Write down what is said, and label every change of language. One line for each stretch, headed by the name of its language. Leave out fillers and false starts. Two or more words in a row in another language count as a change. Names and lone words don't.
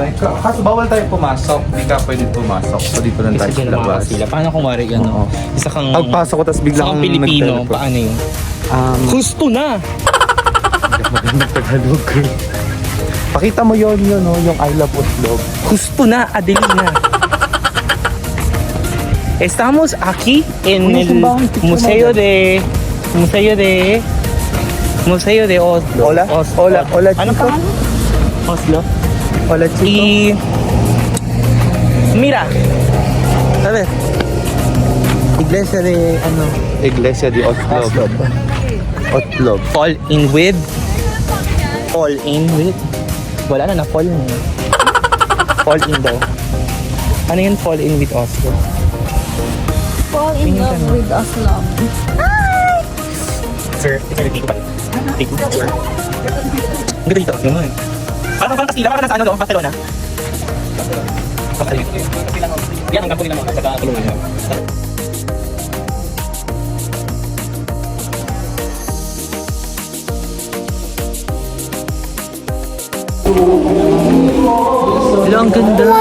Filipino: Kaso bawal tayo pumasok. Hindi ka pwede pumasok. So dito lang tayo Kasi sa labas. sila. Paano kung wari yan? Oo. Isa kang... Pagpasok ko, tapos Isa biglang kang Pilipino. nag-teleport. Paano yun? Gusto na! Magandang Tagalog. Pakita mo yun, no? Yung I Love Oslo. Gusto na,
Spanish: Adelina. Estamos aquí en Una el simbahan, Museo de Oslo. Hola. Oslo. Hola. Hola, Ano chico. pangalan? Oslo. Hola, chico. Y mira. A ver. Iglesia de ano? Iglesia de Oslo. Oslo.
English: Fall in with.
Filipino: Wala na
English: fall na. Fall in
Filipino: daw. Ano yun
English: fall in with
Filipino: Oslo?
English: Fall in love with Oslo.
Filipino: Sir, dito ba? Dito, sir. Ang ganda dito. Yun. Parang Kastila, parang nasa ano doon, Barcelona. Yan ang kampo nila mga sa kulungan niya. Hello, ang ganda.